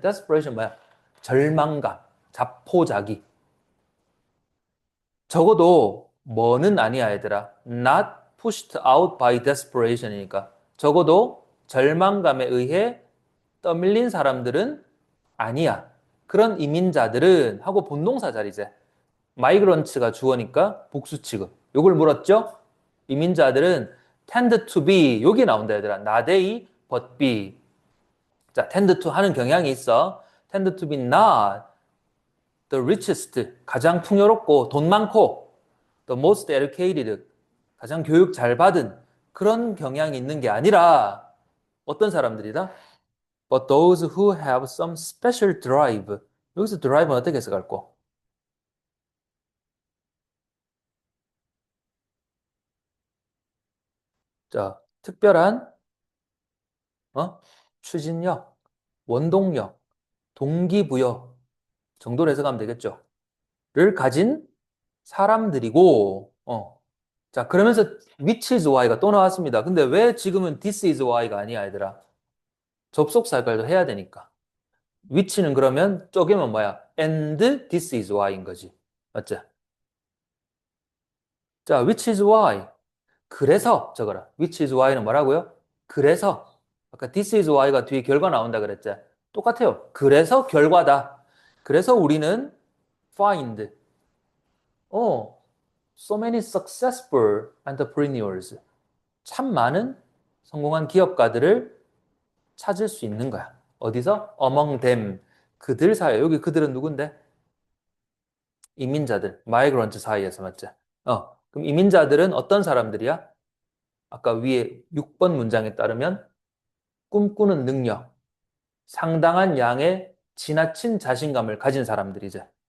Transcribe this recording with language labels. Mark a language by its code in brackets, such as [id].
[ko] desperation 뭐야? 절망감, 자포자기. 적어도 뭐는 아니야, 얘들아. [en] not pushed out by desperation이니까. [ko] 적어도 절망감에 의해 떠밀린 사람들은 아니야. 그런 이민자들은 하고 본동사 자리제. 마이그런츠가 주어니까 복수 취급. 요걸 물었죠? 이민자들은 [en] tend to be [ko] 여기 나온다 얘들아. [en] not A but B. [ko] 자, tend to 하는 경향이 있어. [en] tend to be not the richest [ko] 가장 풍요롭고 돈 많고 [en] the most educated [ko] 가장 교육 잘 받은 그런 경향이 있는 게 아니라 어떤 사람들이다? [en] But those who have some special drive. [ko] 여기서 drive는 어떻게 해석할까? 자, 특별한 추진력, 원동력, 동기부여 정도로 해석하면 되겠죠. 를 가진 사람들이고, 자, 그러면서 [en] which is why [ko] 가 또 나왔습니다. 근데 왜 지금은 [en] this is why [ko] 가 아니야, 얘들아? 접속사 역할도 해야 되니까. which는 그러면 쪼개면 뭐야? [en] and this is why [ko] 인 거지. 맞지? 자, [en] which is why. [ko] 그래서 적어라. [en] which is why [ko] 는 뭐라고요? 그래서. 아까 [en] this is why [ko] 가 뒤에 결과 나온다 그랬지? 똑같아요. 그래서 결과다. 그래서 우리는 find. [en] 어, so many successful entrepreneurs. [ko] 참 많은 성공한 기업가들을 찾을 수 있는 거야. 어디서? [en] among them. [ko] 그들 사이에. 여기 그들은 누군데? 이민자들. 마이그런트 사이에서 맞지? 그럼 이민자들은 어떤 사람들이야? 아까 위에 6번 문장에 따르면 꿈꾸는 능력, 상당한 양의 지나친 자신감을 가진 사람들이지.